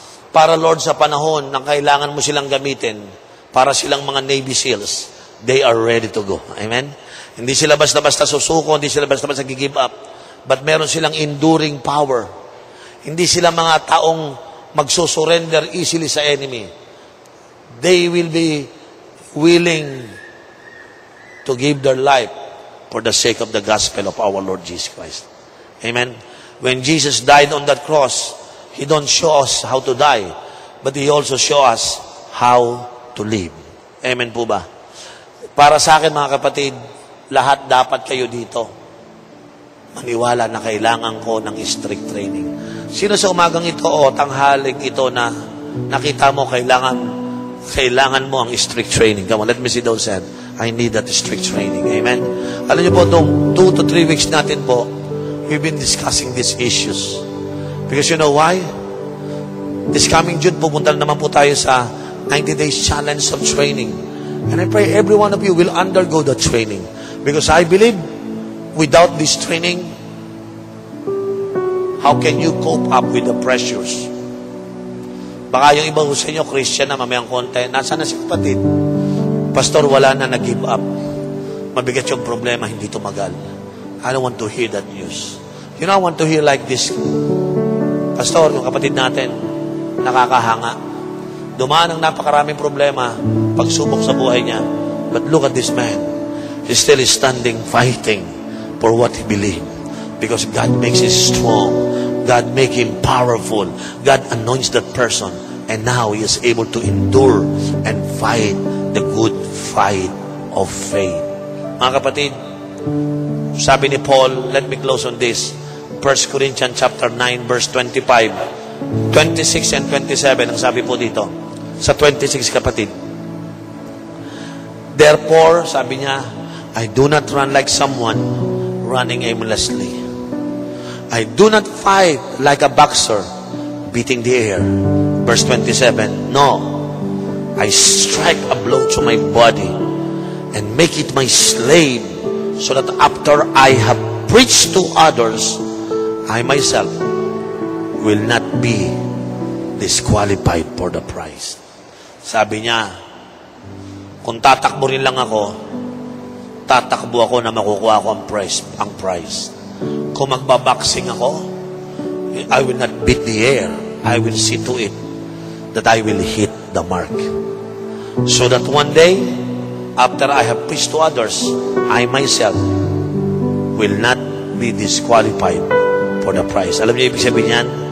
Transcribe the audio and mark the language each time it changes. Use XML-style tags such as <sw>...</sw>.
<tl>Para, Lord, sa panahon na kailangan mo silang gamitin, para silang mga Navy SEALs,</tl> <en>they are ready to go.</en> <tl>Amen? Hindi sila basta-basta susuko, hindi sila basta-basta give up, but meron silang enduring power. Hindi sila mga taong magsusurrender easily sa enemy.</tl> <en>They will be willing to give their life for the sake of the gospel of our Lord Jesus Christ. Amen? When Jesus died on that cross, He don't show us how to die, but He also show us how to live.</en> <tl>Amen po ba? Para sa akin, mga kapatid, lahat dapat kayo dito maniwala na kailangan ko ng strict training. Sino sa umagang ito o tanghaling ito na nakita mo kailangan mo ang strict training?</tl> <en>Come on, let me see those hands. I need that strict training. Amen?</en> <tl>Alam niyo po, itong 2 to 3 weeks natin po,</tl> <en>we've been discussing these issues. Because you know why?</en> <tl>This coming June, pupunta naman po tayo sa 90 days challenge of training.</tl> <en>And I pray every one of you will undergo the training. Because I believe, without this training, how can you cope up with the pressures?</en> <tl>Baka yung iba sa inyo, Christian na mamayang konti, nasaan na si kapatid? Pastor, wala na, nag-give up. Mabigat yung problema, hindi tumagal.</tl> <en>I don't want to hear that news. You know, I want to hear like this.</en> <tl>Pastor, yung kapatid natin, nakakahanga. Dumaan ang napakaraming problema, pagsubok sa buhay niya.</tl> <en>But look at this man. He's still standing, fighting for what he believes. Because God makes him strong. God makes him powerful. God anoints that person. And now he is able to endure and fight the good fight of faith.</en> <tl>Mga kapatid, sabi ni Paul,</tl> <en>let me close on this. 1 Corinthians chapter 9, verse 25.</en> <tl>26 and 27, ang sabi po dito. Sa 26, kapatid.</tl> <en>Therefore, sabi niya, I do not run like someone running aimlessly. I do not fight like a boxer beating the air. Verse 27, no, I strike a blow to my body and make it my slave so that after I have preached to others, I myself will not be disqualified for the prize.</en> <tl>Sabi niya, kung tatakbo rin lang ako, tatakbo ako na makukuha ko ang prize. Kung magbaboxing ako,</tl> <en>I will not beat the air. I will see to it that I will hit the mark. So that one day, after I have preached to others, I myself will not be disqualified for the prize.</en> <tl>Alam niyo ibig sabihin yan?</tl>